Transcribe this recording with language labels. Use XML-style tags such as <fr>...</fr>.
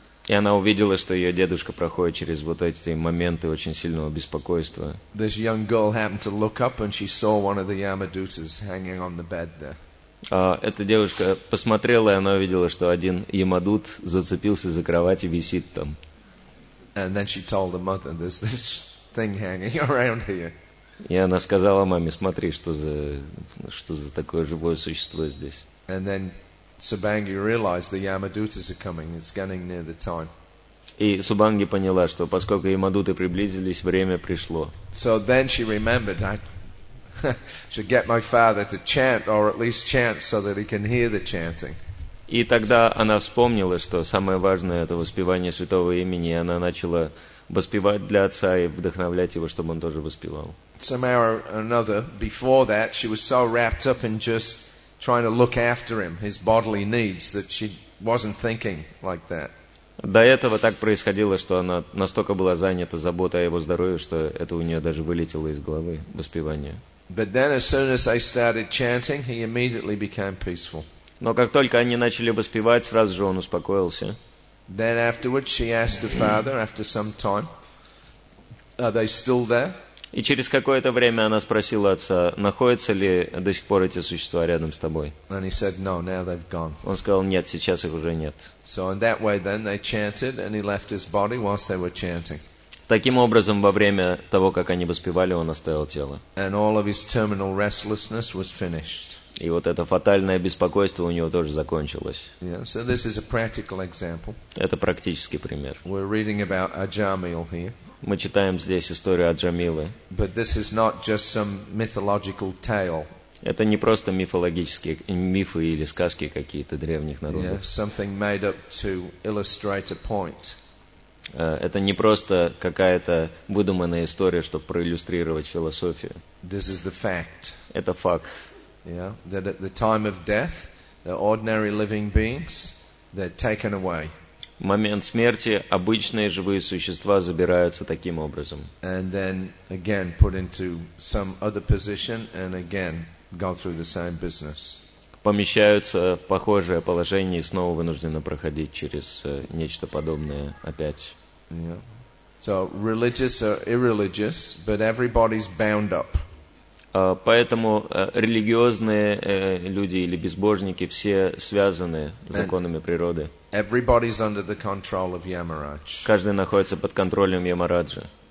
<ru>И она увидела, что ее дедушка проходит через вот эти моменты очень сильного беспокойства.</ru> <en>this young girl happened to look up and she saw one of the Yamadutas hanging on the bed there.</en> <ru>Эта девушка посмотрела, и она увидела, что один ямадут зацепился за кровать и висит там.</ru> <en>And then she told the mother, there's this thing hanging around here.</en> <ru>И она сказала маме, смотри, что за такое живое существо здесь.</ru> <en>And then Sabangi realized the Yamadutas are coming. It's getting near the time.</en> <ru>И Субанги поняла, что поскольку ямадуты приблизились, время пришло.</ru> <en>So then she remembered, I should get my father to chant, or at least chant so that he can hear the chanting.</en> <ru>И тогда она вспомнила, что самое важное — это воспевание святого имени, и она начала воспевать для отца и вдохновлять его, чтобы он тоже воспевал.</ru> <en>Somehow or another, before that, she was so wrapped up in just trying to look after him, his bodily needs, that she wasn't thinking like that.</en> <ru>До этого так происходило, что она настолько была занята заботой о его здоровье, что это у нее даже вылетело из головы, воспевание.</ru> <en>But then as soon as they started chanting, he immediately became peaceful.</en> <ru>Но как только они начали воспевать, сразу же он успокоился.</ru> <en>Then afterwards she asked her father, after some time, are they still there?</en> <ru>И через какое-то время она спросила отца, находятся ли до сих пор эти существа рядом с тобой.</ru> <en>And he said, no, now they've gone.</en> <ru>Он сказал, нет, сейчас их уже нет.</ru> <en>So in that way then they chanted and he left his body whilst they were chanting.</en> <ru>Таким образом, во время того, как они воспевали, он оставил тело.</ru> <en>And all of his terminal restlessness was finished.</en> <ru>И вот это фатальное беспокойство у него тоже закончилось.</ru> <en>Yeah, so this is a practical example.</en> <ru>Это практический пример.</ru> <en>We're reading about Ajamil here.</en> <ru>Мы читаем здесь историю Аджамилы.</ru> <en>But this is not just some mythological tale.</en> <ru>Это не просто мифологические мифы или сказки какие-то древних народов.</ru> <en>Something made up to illustrate a point.</en> <ru>Это не просто какая-то выдуманная история, чтобы проиллюстрировать философию.</ru> <en>This is the fact.</en> <ru>Это факт.</ru> <en>Yeah, that at the time of death, the ordinary living beings, they're taken away.</en> <ru>В момент смерти обычные живые существа забираются таким образом.</ru> <en>And then again put into some other position and again go through the same business.</en> <ru>Помещаются в похожее положение и снова вынуждены проходить через нечто подобное опять.</ru> <en>Yeah. So religious or irreligious, but everybody's bound up.</en> <ru>Поэтому религиозные люди или безбожники все связаны законами природы.</ru> <en>Everybody's under the control of Yamaraj.</en> <ru>Каждый находится под контролем Ямараджа.</ru>